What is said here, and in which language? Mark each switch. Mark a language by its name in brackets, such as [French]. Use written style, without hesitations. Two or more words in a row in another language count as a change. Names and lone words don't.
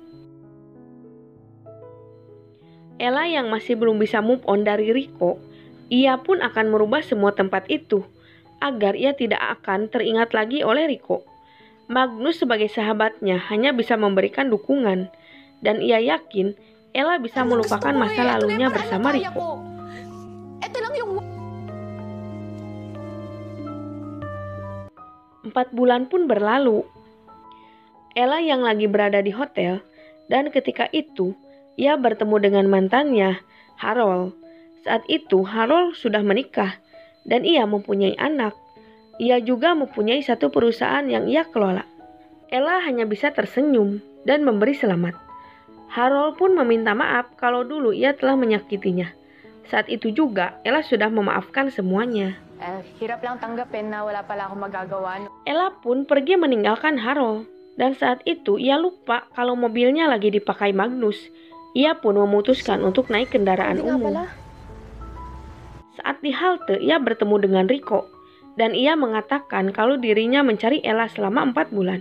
[Indonesian] Ella yang masih belum bisa [English] move on [Indonesian] dari Rico, ia pun akan merubah semua tempat itu agar ia tidak akan teringat lagi oleh Rico. Magnus sebagai sahabatnya hanya bisa memberikan dukungan dan ia yakin Ella bisa melupakan masa lalunya bersama Rico. [Filipino] Ito lang yung... [Indonesian] 4 bulan pun berlalu. Ella yang lagi berada di hotel dan ketika itu ia bertemu dengan mantannya, Harold. Saat itu Harold sudah menikah dan ia mempunyai anak. Ia juga mempunyai satu perusahaan yang ia kelola. Ella hanya bisa tersenyum dan memberi selamat. Harold pun meminta maaf kalau dulu ia telah menyakitinya. Saat itu juga Ella sudah memaafkan semuanya. [Filipino] Hirap lang tanggapin na wala pala akong magagawa. [Indonesian] Ella pun pergi meninggalkan Harold. Dan saat itu ia lupa kalau mobilnya lagi dipakai Magnus. Ia pun memutuskan untuk naik kendaraan umum. Saat di halte ia bertemu dengan Rico. Dan ia mengatakan kalau dirinya mencari Ella selama 4 bulan.